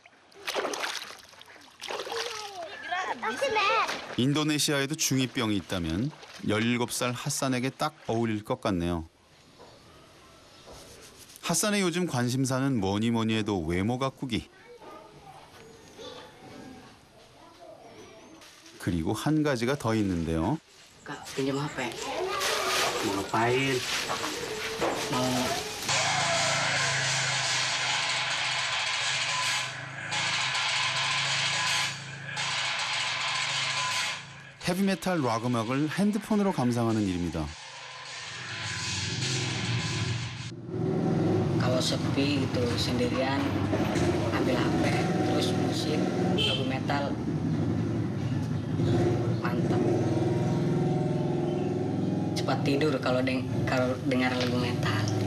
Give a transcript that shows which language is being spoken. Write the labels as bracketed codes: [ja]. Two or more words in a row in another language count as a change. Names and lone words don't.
[ko] 인도네시아에도 중2병이 있다면 17살 핫산에게 딱 어울릴 것 같네요. 핫산의 요즘 관심사는 뭐니 해도 외모 가꾸기. 그리고 한 가지가 더 있는데요. [id] Kak, pinjam HP. Mau ngapain? Mau [ko] 헤비메탈 락 음악을 핸드폰으로 감상하는 일입니다. [id] kalau sepi gitu sendirian ambil HP terus musik lagu metal mantap. Cepat tidur kalau dengar lagu metal.